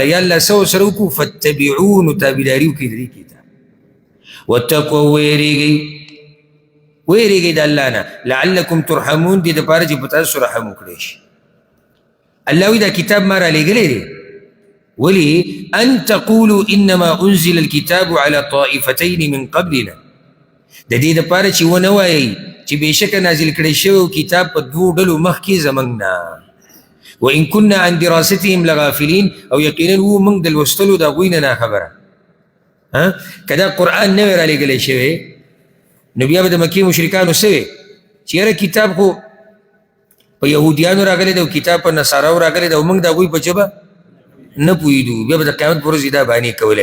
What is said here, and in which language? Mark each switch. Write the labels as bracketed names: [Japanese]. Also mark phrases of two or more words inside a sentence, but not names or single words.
[Pashto] یا الله څه ورسره وکړو؟ فاتبعوه، نو تابعداري وکړئ د دې کتاب. واتقوا، ویریږئ د الله نه. [Arabic] لعلکم ترحمون، [Pashto] دې دپاره چې په تاسو رحم وکړی شي. الله وایي دا کتاب ما رالیږلی دی. [Arabic] ولې؟ ان تقولوا انما انزل الكتاب على طائفتين من قبلنا، [Pashto] د دې دپاره چې ونه وایئ چې بېشکه نازل کړی شوی کتاب په دوو ډلو مخکې زموږ نه. [Arabic] وان كنا عن دراستهم لغافلین، [Pashto] او یقینا وو موږ د لوستلو د هغوی نه ناخبره. که دا قرآن نه وی رالیږلی شوی نو بیا به د مکې مشرکانو څه وی چې یاره کتاب خو په یهودیانو راغلی دی او کتاب په نصاراو راغلی دی او موږ د هغوی په ژبه نه پوهېدو، بیا به د قیامت په ورځ دا بانې کولی.